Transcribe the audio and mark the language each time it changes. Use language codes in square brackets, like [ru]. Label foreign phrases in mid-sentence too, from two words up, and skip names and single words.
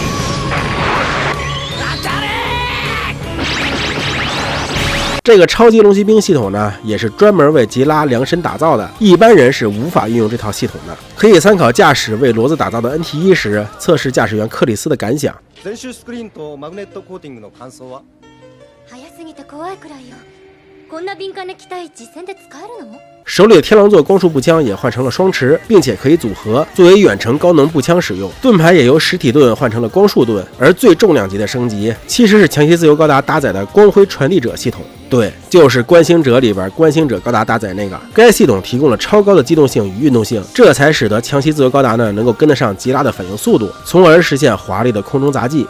[zh] 这个超级龙骑兵系统呢，也是专门为吉拉量身打造的，一般人是无法运用这套系统的。可以参考驾驶为骡子打造的 NT1时，测试驾驶员克里斯的感想。 [ja] 前周スクリーンとマグネットコーティングの感想は？早すぎて怖いくらいよ。こんな敏感な機体実戦で使えるの？ [zh] 手里的天狼座光束步枪也换成了双持，并且可以组合作为远程高能步枪使用。盾牌也由实体盾换成了光束盾，而最重量级的升级其实是强袭自由高达搭载的光辉传递者系统。对，就是观星者里边观星者高达搭载那个，该系统提供了超高的机动性与运动性，这才使得强袭自由高达呢能够跟得上吉拉的反应速度，从而实现华丽的空中杂技。